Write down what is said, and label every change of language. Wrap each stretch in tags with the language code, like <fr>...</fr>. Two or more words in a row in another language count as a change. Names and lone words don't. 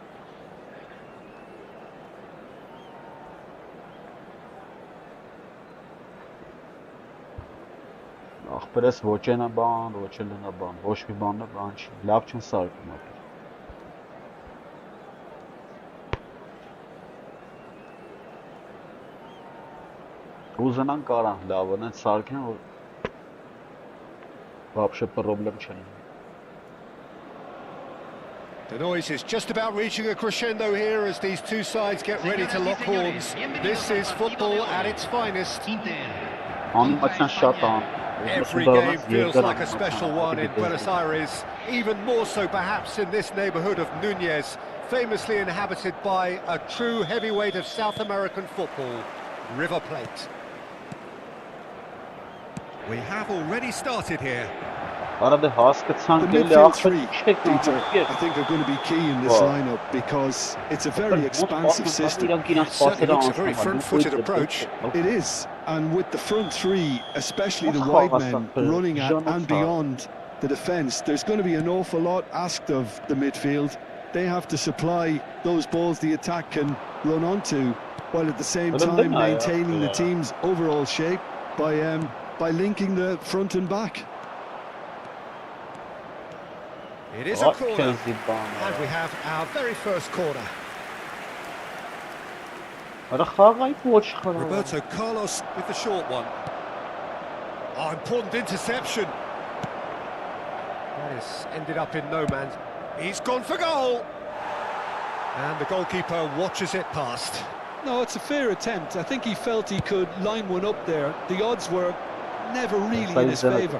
<hy>Ախպերս ոչ ենա բան, ոչ ենա բան, ոչ մի բան չի, լավ չեն սարքում ապեր։ Ուզենան կարան լավն են սարքեն, որ вообще problem չեն։</hy> <en>The noise is just about reaching a crescendo here as these two sides get ready to lock horns. This is football at its finest.</en> <hy>Անիմացիան շատ ան։</hy> <en>Every game feels like a special one in Buenos Aires, even more so perhaps in this neighborhood of Núñez, famously inhabited by a true heavyweight of South American football, River Plate. We have already started here.</en> <hy>Արա դե</hy> <en>The</en> <hy>հասկացանք էլի</hy> <en>midfield three,</en> <hy>ախպեր</hy> <en>Peter,</en> <hy>չեք</hy> <en>I think are going to be key in this Wow. lineup because it's a very expansive system. Certainly looks a very front-footed approach. It is, and with the front three, especially the wide men running at and beyond the defence, there's going to be an awful lot asked of the midfield. They have to supply those balls the attack can run onto, while at the same time maintaining the team's overall shape by linking the front and back. It is a corner, and we have our very first corner.</en> <hy>Արա խաղայի ոչ խաղա։</hy> <en>Roberto Carlos with the short one. Oh, important interception. That has ended up in no man's. He's gone for goal. And the goalkeeper watches it past. No, it's a fair attempt. I think he felt he could line one up there. The odds were never really in his favour.</en>